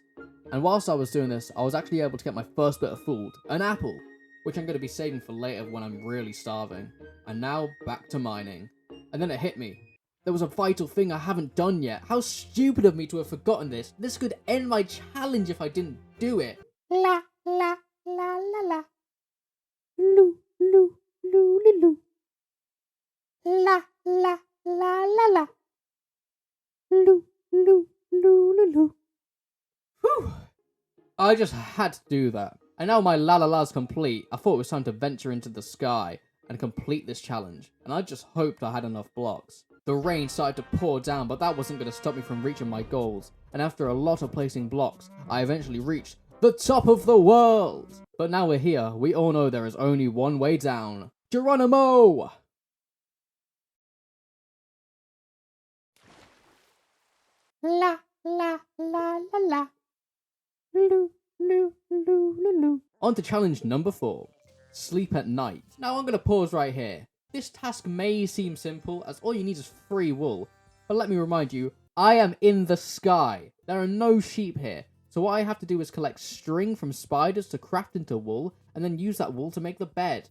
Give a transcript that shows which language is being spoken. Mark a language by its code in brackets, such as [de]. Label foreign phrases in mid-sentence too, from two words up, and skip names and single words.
[en] And whilst I was doing this, I was actually able to get my first bit of food, an apple, which I'm going to be saving for later when I'm really starving. And now, back to mining. And then it hit me. There was a vital thing I haven't done yet. How stupid of me to have forgotten this. This could end my challenge if I didn't do it. La la la la la. Loo loo loo loo loo. La la la la la. Loo loo loo loo loo. Whew. I just had to do that. And now my la la la's complete, I thought it was time to venture into the sky and complete this challenge. And I just hoped I had enough blocks. The rain started to pour down, but that wasn't going to stop me from reaching my goals. And after a lot of placing blocks, I eventually reached the top of the world! But now we're here, we all know there is only one way down. Geronimo! La la la la la. Loo loo loo loo loo. On to challenge number 4. Sleep at night. Now I'm going to pause right here. This task may seem simple, as all you need is 3 wool. But let me remind you, I am in the sky. There are no sheep here. So what I have to do is collect string from spiders to craft into wool, and then use that wool to make the bed.